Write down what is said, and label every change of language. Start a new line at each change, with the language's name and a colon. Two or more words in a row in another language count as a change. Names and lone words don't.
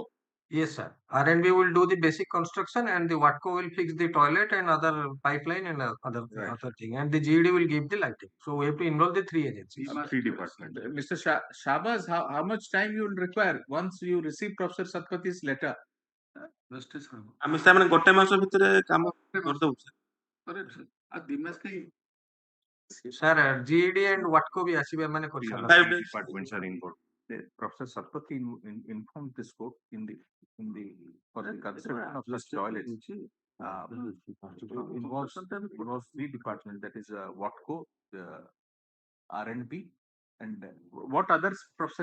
English: Yes, sir. R&B will do the basic construction, and the Watco will fix the toilet and other pipeline and other thing. And the GED will give the lighting. So we have to involve the 3 agencies. 3 departments. Mr. Shabazz, how much time you will require once you receive Professor Satpathy's letter?
Odia: ଆମେ ସେମାନେ ଗୋଟେ ମାସ ଭିତରେ କାମ କରିଦବୁ Sir, GED and Watco भी ଆସିବେ ମାନେ କରି ସାରିଲା.
English: 5 departments are involved. Professor Satpathy informed this court for the construction of such toilets. Involves 3 departments, that is Watco, R&B, and what others, Professor?